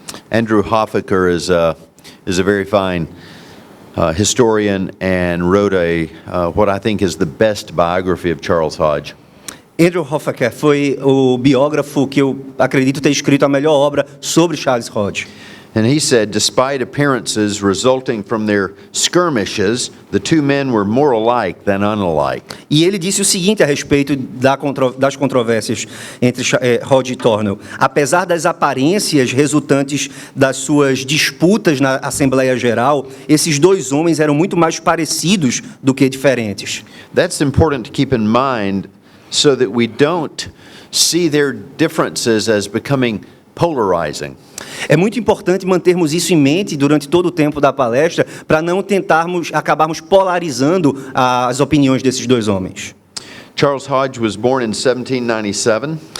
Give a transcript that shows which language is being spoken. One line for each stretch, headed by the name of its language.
English: Andrew Hoffaker is a very fine historian and wrote what I think is the best biography of Charles Hodge.
Portuguese: Andrew Hoffaker foi o biógrafo que eu acredito ter escrito a melhor obra sobre Charles Hodge.
English: And he said, despite appearances resulting from their skirmishes, the two men were more alike than unalike.
Portuguese: E ele disse o seguinte a respeito das controvérsias entre Hodge e Thornwell. Apesar das aparências resultantes das suas disputas na Assembleia Geral, esses dois homens eram muito mais parecidos do que diferentes.
English: That's important to keep in mind so that we don't see their differences as becoming polarizing.
Portuguese: É muito importante mantermos isso em mente durante todo o tempo da palestra, para não acabarmos polarizando as opiniões desses dois homens.
English: Charles Hodge was born in 1797.